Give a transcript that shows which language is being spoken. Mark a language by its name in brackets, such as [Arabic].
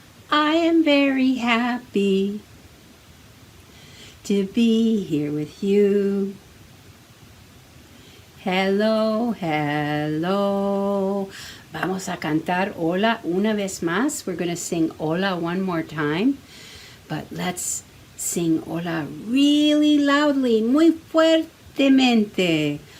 [English] I am very happy to be here with you. Hello, hello. [Spanish] Vamos a cantar hola una vez más. [English] We're going to sing hola one more time. But let's sing hola really loudly, [Spanish] muy fuertemente.